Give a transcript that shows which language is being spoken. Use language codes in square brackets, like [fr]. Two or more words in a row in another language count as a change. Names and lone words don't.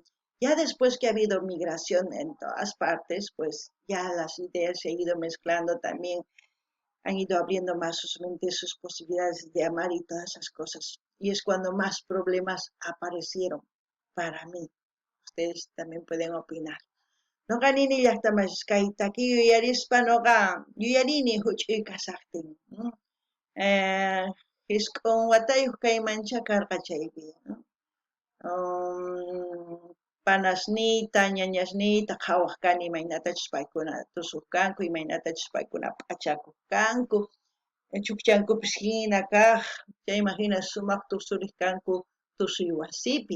[es] Ya después que ha habido migración en todas partes, pues ya las ideas se han ido mezclando también, han ido abriendo más sus mentes, sus posibilidades de amar y todas esas cosas. Y es cuando más problemas aparecieron para mí. Ustedes también pueden opinar. [qu] Noqa nini llaqtamashqaytaki yuyarispa noqa yuyarini huch'uy kasaqtin. Eh, Hisk'un watayuq kaymancha karqa chaypi. Panasnita, ñañasnita qhawaq kani imaynatachus paykuna tusuq kanku, imaynatachus paykuna p'achakuq kanku, chukchankupis hina kaq, chayman hina sumaq tusuriq kanku tusuy wasipi.